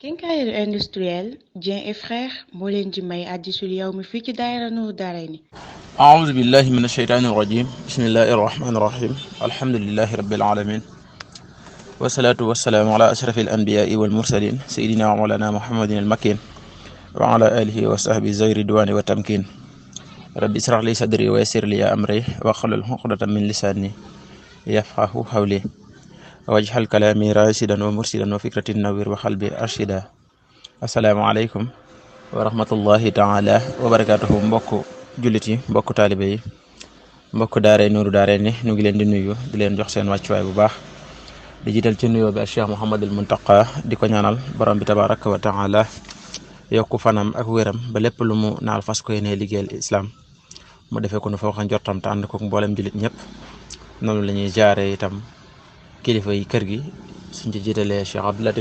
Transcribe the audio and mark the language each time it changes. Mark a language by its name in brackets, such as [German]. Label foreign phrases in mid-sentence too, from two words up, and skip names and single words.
[Wolof] Quincaillerie industrielle Dieng et Frères moo leen di may Hadisul Yawmi fii ci daayira Nour Daarayni. [Arabic] أعوذ بالله من الشيطان الرجيم بسم الله الرحمن الرحيم الحمد لله رب العالمين والصلاة والسلام على أشرف الأنبياء والمرسلين سيدنا ومولانا محمد المكين وعلى آله وصحبه ذوي الرضوان والتمكين رب اشرح لي صدري ويسر لي أمري واحلل عقدة من لساني يفقهوا قولي واجعل كلامي راشدا ومرشدا وفكرة نوير وقلبي أرشدا السلام عليكم ورحمة الله تعالى وبركاته [Wolof] mbokk jullit yi mbokk taalibe yi mbokk daaray Nuuru Daarayni ñu ngi leen di nuyu di leen jox seen wàccuwaay bu baax di jiital ci nuyoo bi ak Cheikh Mouhamadul Muntaqa di ko ñaanal borom bi [Arabic] تبارك وتعالى [Wolof] yokku fanam ak wéram ba lépp lu mu naal fas ko yéene liggéeyal islam mu defee ko nu fa wax njortam te ànd ko mboolem jullit ñëpp noonu la ñuy jaare itam kilifa yi kër gi suñ ci jiitalee Cheikh Abdou Latif